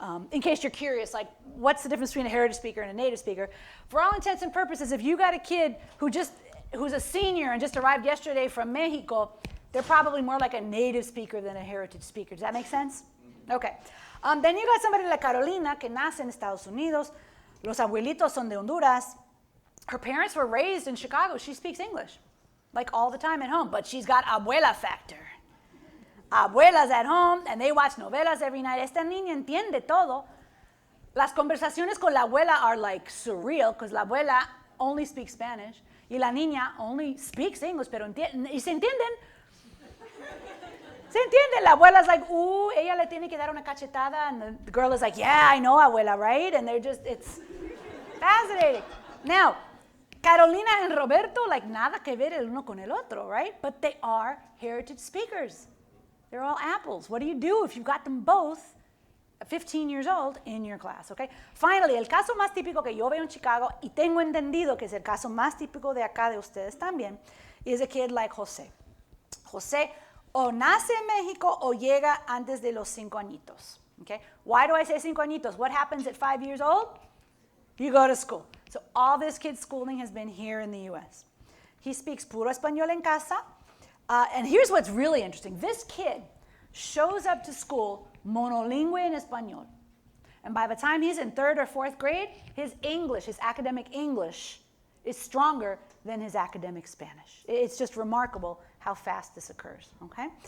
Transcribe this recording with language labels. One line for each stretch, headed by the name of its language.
English: In case you're curious, like, what's the difference between a heritage speaker and a native speaker? For all intents and purposes, if you got a kid who's a senior and just arrived yesterday from Mexico, they're probably more like a native speaker than a heritage speaker. Does that make sense? Okay. Then you got somebody like Carolina,
Spanish: que nace en Estados Unidos. Los abuelitos son de Honduras.
English: Her parents were raised in Chicago. She speaks English, like all the time at home, but she's got abuela factor. Abuelas at home, and they watch novelas every night.
Spanish: Esta niña entiende todo. Las conversaciones con la abuela
English: are like surreal, because
Spanish: la abuela
English: only speaks Spanish,
Spanish: y la niña
English: only speaks English,
Spanish: pero y se entienden. Se entiende.
English: La abuela's like,
Spanish: ella le tiene que dar una cachetada,
English: and the girl is like, yeah, I know, abuela, right? And it's fascinating. Now, Carolina and Roberto, like,
Spanish: nada que ver el uno con el otro,
English: right? But they are heritage speakers. They're all apples. What do you do if you've got them both at 15 years old in your class, okay? Finally,
Spanish: el caso más típico que yo veo en Chicago, y tengo entendido que es el caso más típico de acá de ustedes también,
English: is a kid like José.
Spanish: José o nace en México o llega antes de los 5 añitos,
English: okay? Why do I say 5 añitos? What happens at 5 years old? You go to school. So all this kid's schooling has been here in the U.S. He speaks
Spanish: puro español en casa.
English: And here's what's really interesting. This kid shows up to school
Spanish: monolingüe en español.
English: And by the time he's in 3rd or 4th grade, his English, his academic English, is stronger than his academic Spanish. It's just remarkable how fast this occurs, okay?